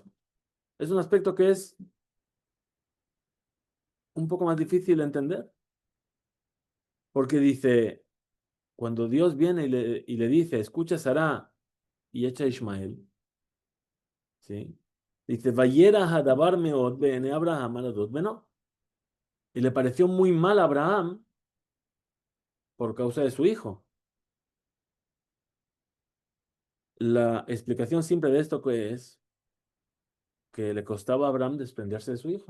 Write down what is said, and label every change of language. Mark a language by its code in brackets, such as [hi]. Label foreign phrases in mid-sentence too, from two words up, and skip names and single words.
[es] Es un aspecto que es un poco más difícil de entender, porque dice, cuando Dios viene y le dice, escucha Sará y echa a Ismael, ¿sí? Dice, [he] וירע הדבר מאד בעיני אברהם על אודות בנו. [es] Y le pareció muy mal a Abraham por causa de su hijo. La explicación simple de esto que es que le costaba a Abraham desprenderse de su hijo.